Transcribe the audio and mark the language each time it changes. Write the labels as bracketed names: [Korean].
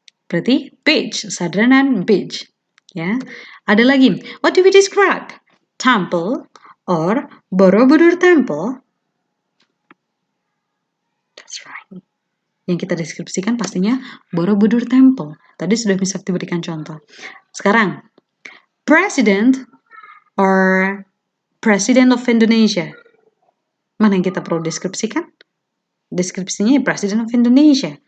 [English] Berarti beach, Sadranan Beach. Ya. [Indonesian] Ada lagi. [English] What do we describe? Temple or Borobudur Temple? That's right. [Indonesian] Yang kita deskripsikan pastinya Borobudur Temple. Tadi sudah bisa diberikan contoh. [English] Sekarang, President or President of Indonesia. [Indonesian] Mana yang kita perlu deskripsikan? Deskripsinya President of Indonesia.